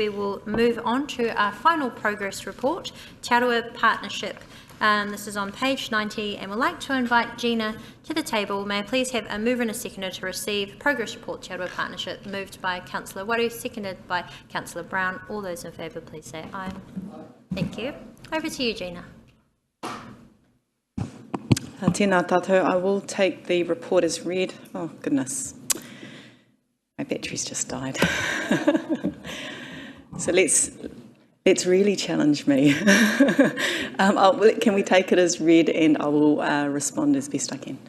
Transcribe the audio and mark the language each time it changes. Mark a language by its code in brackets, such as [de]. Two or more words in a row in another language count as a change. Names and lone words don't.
[en] We will move on to our final progress report, Te Aroha Partnership This is on page 90, and we'd like to invite Gina to the table. May I please have a mover and a seconder to receive Progress Report Te Aroha Partnership, moved by Councillor Waru, seconded by Councillor Brown. All those in favour, please say aye. Thank you. Over to you, Gina. [mi] Tēnā tātou, [en] I will take the report as read. Oh, goodness. My battery's just died. So let's really challenge me. Can we take it as read, and I will respond as best I can.